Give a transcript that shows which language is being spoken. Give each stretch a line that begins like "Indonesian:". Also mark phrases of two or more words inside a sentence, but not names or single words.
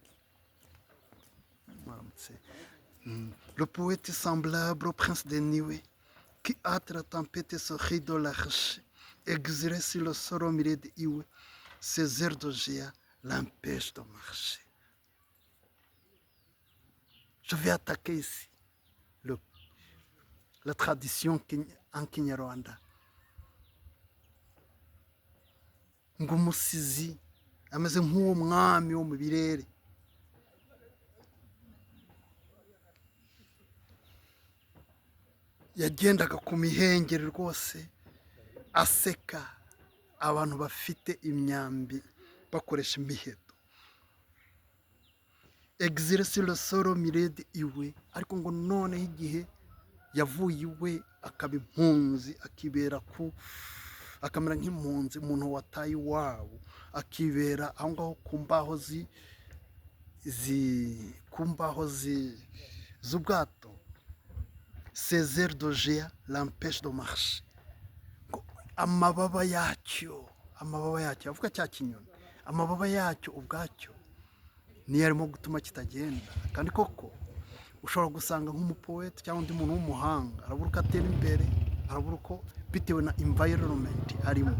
French: Le poète est semblable au prince des nuées, qui hâte la tempête et se rit de l'arche, exilé sur le sol au milieu des huées, ses airs de géant l'empêchent de marcher. Je vais attaquer ici la tradition en Kinyarwanda.
Kinyarwanda: Ngo umusizi ameze nk'uwo mwami wo mu birere. Yagendaga ku mihengeri rwose aseka abantu bafite imyambi bakoresha imiheto.
French: Exilé sur le sol au milieu des huées,
Kinyarwanda: ariko ngo noneho igihe yavuye iwe akaba impunzi, akamera nk'impunzi, umuntu wataye iwabo, akibera aho ngaho ku mbaho z'ubwato.
French: Ses airs de géant l'empêchent de marcher.
Kinyarwanda: Amababa yacyo avuga cya kinyoni, amababa yacyo ubwacyo niyo arimo gutuma kitagenda. Kandi koko ushobora gusanga nk'umupoete cyangwa undi muntu w'umuhanga arabura uko atera imbere, arabura uko bitewe na environment arimo.